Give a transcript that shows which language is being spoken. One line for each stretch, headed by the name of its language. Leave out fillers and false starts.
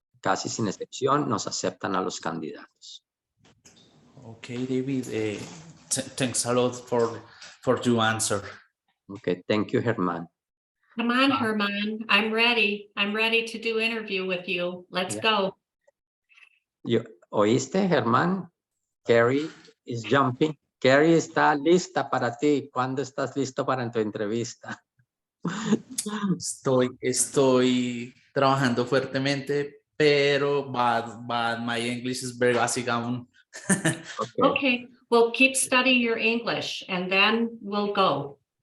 Spanish: Casi sin excepción nos aceptan a los candidatos.
English: Okay, David. Thanks a lot for your answer. Okay, thank you, Germán. Come on, Herman. I'm ready. I'm ready to do interview with you. Let's go.
Spanish: ¿Oíste, Germán?
English: Carrie is jumping.
Spanish: Carrie está lista para ti. ¿Cuándo estás listo para tu entrevista? Estoy trabajando fuertemente, pero
English: my English is very basic
Spanish: aún.
English: Okay, well, keep studying your English and then we'll go.